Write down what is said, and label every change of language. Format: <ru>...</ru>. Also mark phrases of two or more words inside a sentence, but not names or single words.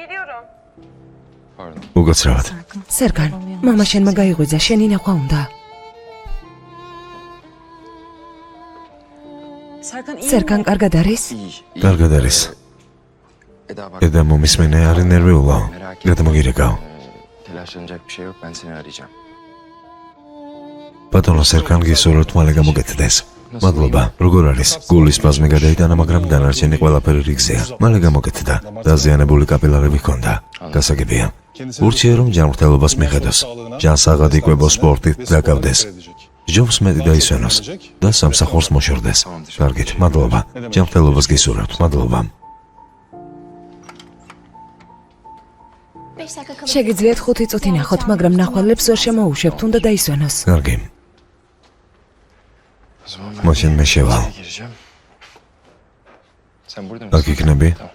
<ka>უკაცრავად. სერგან, მამა შენმა გაიღვიძა, შენი ნახვა უნდა. სერგან, კარგად არის? კარგად არის. eda მომისმენე არის ნერვიულა. გადმოგირეკავ.</ka> <tr>Telaşlanacak bir şey yok, ben seni arayacağım.</tr> <ka>ბატონო სერგან გისურვებთ მალე გამოგეთდეს. მადლობა. როგორ არის? გულის სპაზმი გადაიტანა, მაგრამ დანარჩენი ყველაფერი რიგზეა. მალე გამოგეთდა. დაზიანებული კაპილარები ჰქონდა. გასაგებია. ურჩია რომ ჯანმრთელობას მიხედოს. ჯანს აღადგებო სპორტით დაკავდეს. ჯობს მეტი დაისვენოს და სამსახურს მოშორდეს. კარგით, მადლობა. ჯანმრთელობას გისურვებთ. მადლობა. შეგიძლიათ 5 წუთი ნახოთ, მაგრამ ნახვალებს ვერ შემოუშვებთ, უნდა დაისვენოს. კარგი.</ka> <tr>O zaman ben</tr> <ka>მაშინ მე შევალ.</ka> <tr>içeri gireceğim. Sen burada mısın?</tr> <ka>აქ იქნები?</ka> <tr>Tamam.</tr>